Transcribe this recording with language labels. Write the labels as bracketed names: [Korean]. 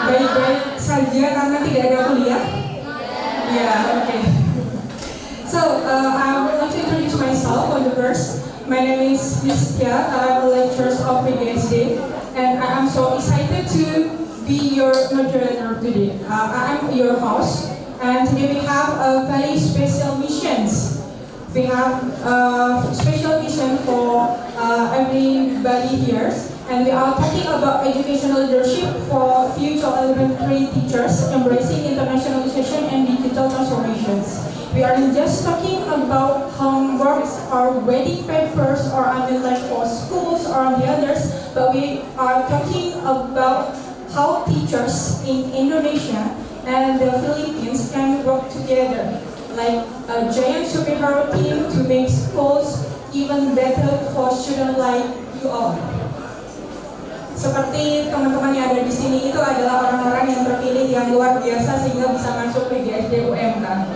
[Indonesian] Baik-baik saja karena tidak ada kuliah. [English] Yeah, okay. So I would like to introduce myself on the first. My name is Miss Tia. I'm a lecturer of PDSD, and I am so excited to be your moderator today. I am your host. And today we have a very special missions. We have a special mission for everybody here. And we are talking about educational leadership for future elementary teachers embracing internationalization and digital transformations. We aren't just talking about homeworks or wedding papers or like for schools or the others, but we are talking about how teachers in Indonesia and the Philippines can work together like a giant superhero team to make schools even better for students like you all. [Indonesian] Seperti teman-teman yang ada di sini itu adalah orang-orang yang terpilih yang luar biasa sehingga bisa masuk ke GSD UMK.